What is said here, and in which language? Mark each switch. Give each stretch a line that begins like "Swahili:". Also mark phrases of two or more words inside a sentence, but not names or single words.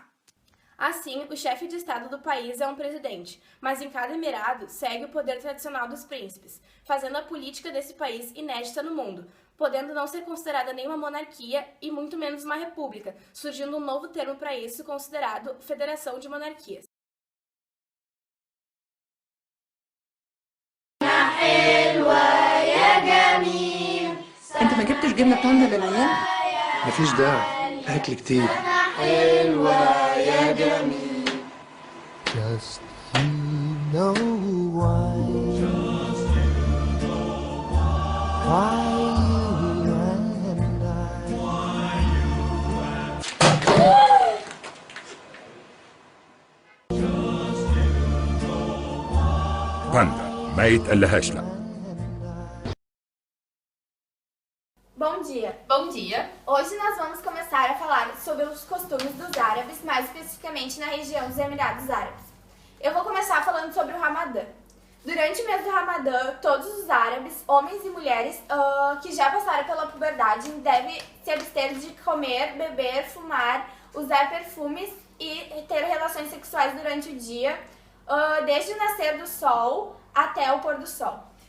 Portuguese: Assim, o chefe de estado do país é um presidente, mas em cada emirado segue o poder tradicional dos príncipes, fazendo a política desse país inédita no mundo, podendo não ser considerada nenhuma monarquia e muito menos uma república, surgindo um novo termo para isso considerado Federação de Monarquias.
Arabic: انت ما جبتش جبنه باندا للعيال؟ مفيش داعي، اكل كتير. حلوه يا جميل.
English: Just you know why. Why you and
Arabic: باندا ما يتقلهاش لا.
Portuguese: Bom dia! Bom dia! Hoje nós vamos começar a falar sobre os costumes dos árabes, mais especificamente na região dos Emirados Árabes. Eu vou começar falando sobre o Ramadã. Durante o mês do Ramadã, todos os árabes, homens e mulheres que já passaram pela puberdade devem se abster de comer, beber, fumar, usar perfumes e ter relações sexuais durante o dia, desde o nascer do sol até o pôr do sol.